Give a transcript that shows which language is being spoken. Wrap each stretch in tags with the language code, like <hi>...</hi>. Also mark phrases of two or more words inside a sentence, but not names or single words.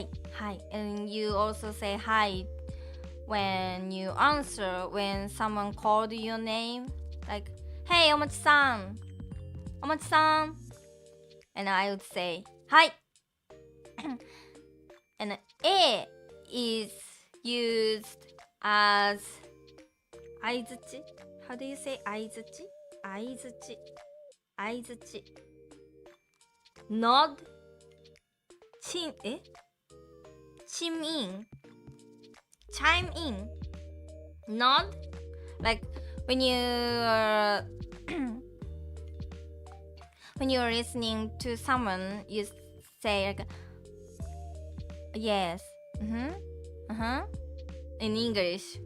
<en>And you also say hi when you answer when someone called your name. Like, hey, Omochi-san. And I would say, hi. And A is used as 相づち How do you say 相づち Nod Chime in Nod Like when you're when you're listening to someone, you say like yes, in English.</en>